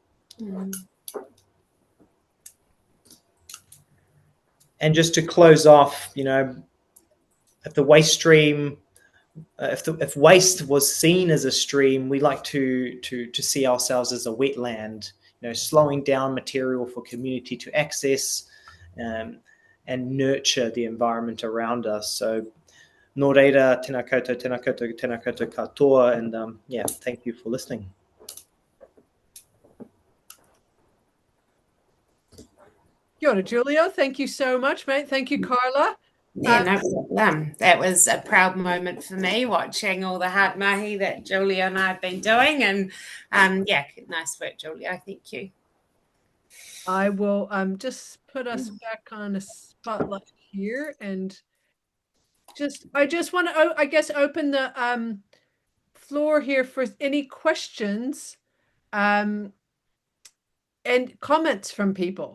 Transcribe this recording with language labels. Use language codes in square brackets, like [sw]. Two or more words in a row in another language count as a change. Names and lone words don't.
[en] And just to close off, if the waste stream, if waste was seen as a stream, we like to see ourselves as a wetland, slowing down material for community to access and nurture the environment around us. So, [mi] nō reira, tēnā koutou, tēnā koutou, tēnā koutou katoa, [en] and thank you for listening. [mi] Kia ora, Giulio. [en] Thank you so much, mate. Thank you, Carla. Yeah, no problem. That was a proud moment for me, watching all the hard mahi that Giulio and I have been doing. And nice work, Giulio. Thank you. I will just put us back on a spotlight here, and I just want to open the floor here for any questions and comments from people.